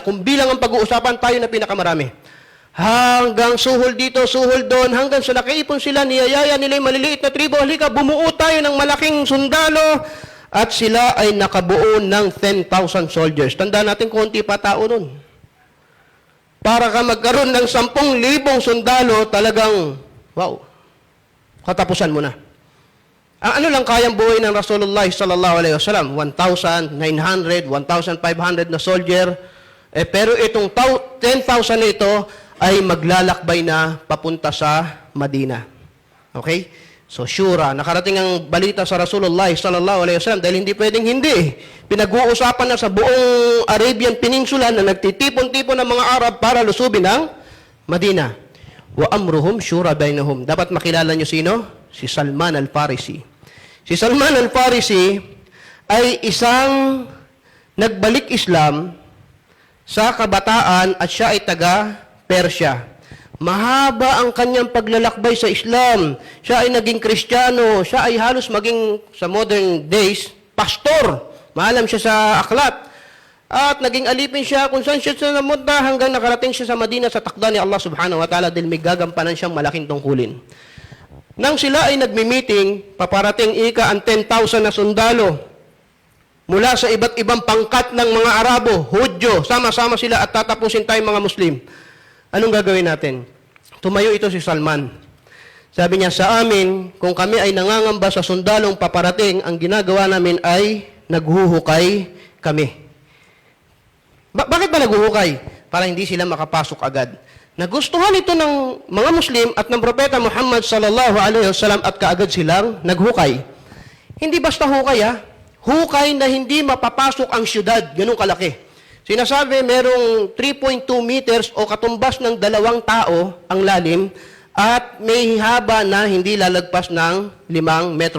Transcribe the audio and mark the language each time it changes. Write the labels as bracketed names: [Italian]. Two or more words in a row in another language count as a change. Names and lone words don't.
[Filipino] Kung bilang ang pag-uusapan, tayo na pinakamarami. Hanggang suhol dito, suhol doon, hanggang sa nakaipon sila, niyayaya nila yung maliliit na tribo, halika, bumuo tayo ng malaking sundalo, at sila ay nakabuo ng 10,000 soldiers. Tandaan natin, konti pa tao nun. Para ka magkaroon ng 10,000 sundalo, talagang, wow, katapusan mo na. Ang ano lang kayang buhay ng Rasulullah [Arabic] صلى الله عليه وسلم? [Filipino] 1,900, 1,500 na soldier. Pero itong 10,000 na ito ay maglalakbay na papunta sa Madina. Okay? So, Shura, nakarating ang balita sa Rasulullah [Arabic] صلى الله عليه وسلم [Filipino] dahil hindi pwedeng hindi. Pinag-uusapan na sa buong [English] Arabian Peninsula [Filipino] na nagtitipon-tipon ng mga Arab para lusubin ang Madina. [Arabic] وأمرهم شورى بينهم. [Filipino] Dapat makilala nyo sino? Si Salman al-Farisi. Si Salman al-Farisi ay isang nagbalik Islam sa kabataan at siya ay taga Persya. Mahaba ang kanyang paglalakbay sa Islam. Siya ay naging Kristiyano. Siya ay halos maging, sa [English] modern days, [Filipino] pastor. Maalam siya sa aklat. At naging alipin siya kung saan siya namunta hanggang nakarating siya sa Madina sa takda ni Allah [Arabic] سبحانه وتعالى [Filipino] dahil may gagampanan siyang malaking tungkulin. Nang sila ay nagmi-meeting, paparating ika ang 10,000 na sundalo mula sa iba't ibang pangkat ng mga Arabo, Hudyo, sama-sama sila at tatapusin tayong mga Muslim. Anong gagawin natin? Tumayo ito si Salman. Sabi niya, sa amin, kung kami ay nangangamba sa sundalong paparating, ang ginagawa namin ay naghuhukay kami. Bakit ba naghuhukay? Para hindi sila makapasok agad. Nagustuhan ito ng mga Muslim at ng Propeta Muhammad [Arabic] صلى الله عليه وسلم [Filipino] at kaagad silang naghukay. Hindi basta hukay hukay na hindi mapapasok ang syudad, ganun kalaki. Sinasabi merong 3.2 meters o katumbas ng 2 tao ang lalim at may haba na hindi lalagpas ng 5 metro.